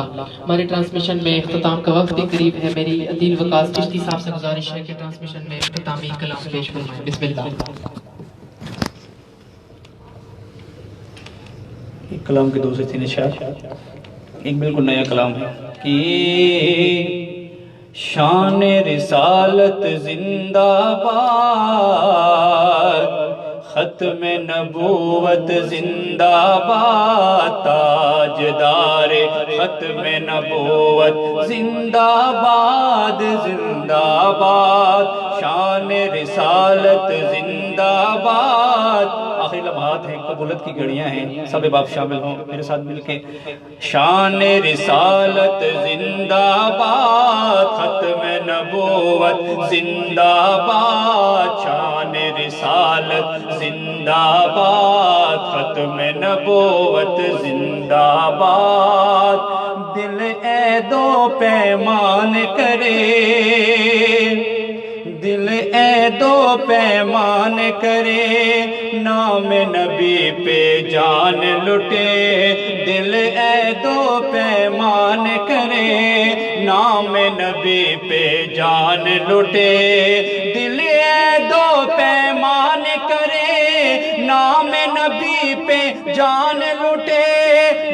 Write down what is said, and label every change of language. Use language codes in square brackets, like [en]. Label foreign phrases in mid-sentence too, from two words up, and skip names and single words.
[ur] ہمارے ٹرانسمیشن میں اختتام کا وقت بھی قریب ہے۔ میری عدیل وقاص چشتی صاحب سے گزارش ہے کہ ٹرانسمیشن میں اختتامی کلام پیش فرمائیں۔ [ar] بسم اللہ۔ [ur] ایک کلام کے 2 سے 3 اشعار، ایک بالکل نیا کلام ہے کہ شان رسالت زندہ باد، ختم نبوت زندہ باد، تاجدار ختم نبوت زندہ باد، زندہ باد، شان رسالت زندہ باد۔ آخری لمحات ہیں، قبولت کی گھڑیاں ہیں، سب باپ شامل ہوں میرے ساتھ مل کے۔ شان رسالت زندہ باد، ختم نبوت زندہ باد، شان رسالت زندہ باد، ختم نبوت زندہ باد۔ دل عید و پیمان کرے، دل عید و پیمان کرے، نام نبی پہ جان لٹے، دل عید و پیمان کرے، نام نبی پہ جان لٹے، دل عید و پیمان کرے، نام نبی پہ جان لٹے،